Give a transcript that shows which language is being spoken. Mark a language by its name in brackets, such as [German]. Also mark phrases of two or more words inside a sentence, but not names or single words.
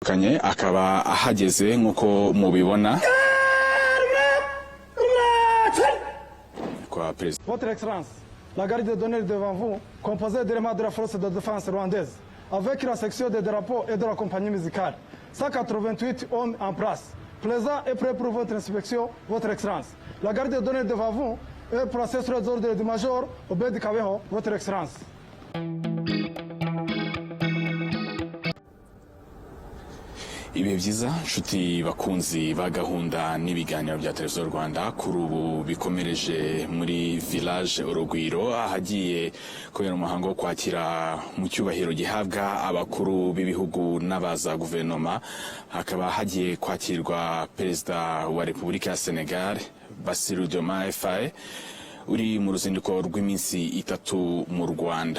[Kinyarwanda] kanye akaba ahageze nkuko mubibona kwa Perezida. [French] Votre Excellence, la garde de Dore devant vous, composée d'éléments de la force de défense rwandaise, avec la section des drapeaux et de la compagnie musicale. 188 hommes en place, plaisants et prêts pour votre inspection, Votre Excellence. La garde de Dore devant vous est placée sur les ordres du Major Obed Kabeho, Votre Excellence. [Kinyarwanda] Ibi byiza nshuti bakunzi ba gahunda n'ibiganiro bya televiziyo Rwanda kuri ubu bikomereje muri village Urugwiro ahagiye kubera umuhango wo kwakira mu cyubahiro gihabwa abakuru b'ibihugu n'abaza guverinoma, hakaba hagiye kwakirwa Perezida wa Repubulika ya Senegal Bassirou Diomaye Faye uri mu ruzinduko rw'iminsi 3 mu Rwanda.